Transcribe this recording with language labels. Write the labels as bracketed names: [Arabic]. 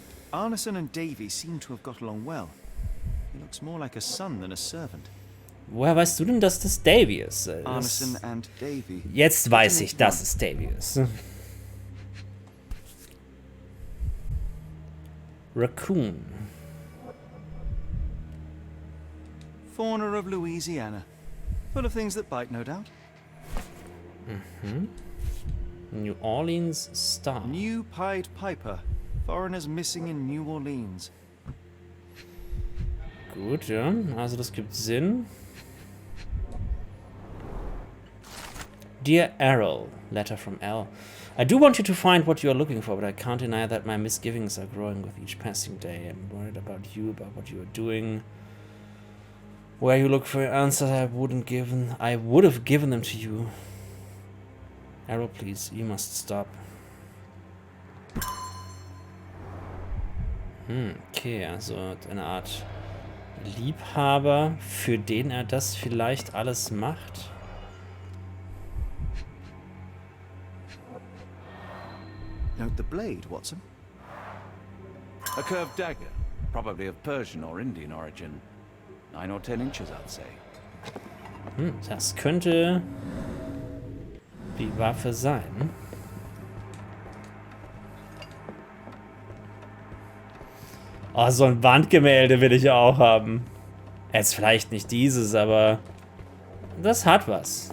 [English] Arneson and Davy seem to have got along well. He looks more like a son than a servant. [German] Woher weißt du denn, dass das Davy ist? [English] Arneson and Davy. [German] Jetzt weiß ich, dass es Davy ist. [English] Raccoon. Fauna of Louisiana. Full of things that bite, no doubt. New Orleans Star. New Pied Piper. Foreigners missing in New Orleans. [German] Gut, ja. Also das gibt Sinn. [English] Dear Errol, letter from L. I do want you to find what you are looking for, but I can't deny that my misgivings are growing with each passing day. I'm worried about you, about what you are doing. Where you look for answers I would have given them to you. Errol, please, you must stop. [German] Okay, also eine Art Liebhaber, für den er das vielleicht alles macht. [English] Note the blade, Watson. A curved dagger, probably of Persian or Indian origin. 9 or 10 inches, I'd say. [German] Das könnte die Waffe sein. Oh, so ein Wandgemälde will ich auch haben. Jetzt vielleicht nicht dieses, aber das hat was.